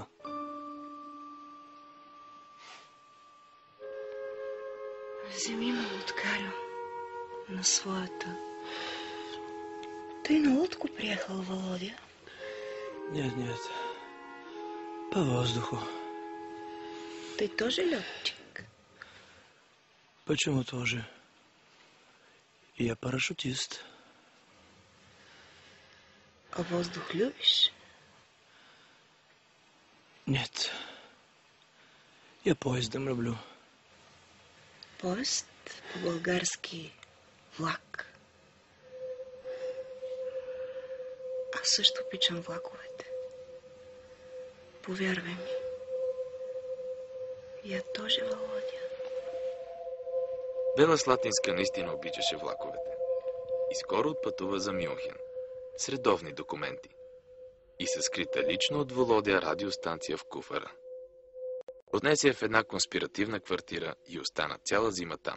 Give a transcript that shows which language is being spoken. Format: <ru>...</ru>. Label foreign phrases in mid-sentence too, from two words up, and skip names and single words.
<bg>Вземи лодкарю на своята. Той</bg> <ru>на лодку приехал,</ru> <bg>Володя?</bg> <ru>Нет, нет. По воздуху. Ты тоже летчик? Почему тоже? Я парашютист. А воздух любишь? Нет. Я поездом люблю.</ru> <bg>Поезд по-български влак. Аз също обичам влаковете. Повярвай ми.</bg> <ru>Я тоже, Володя.</ru> <bg>Бела Слатинска наистина обичаше влаковете. И скоро отпътува за Мюнхен. С редовни документи. И със скрита лично от Володя радиостанция в куфара. Отнесе я в една конспиративна квартира и остана цяла зима там.</bg>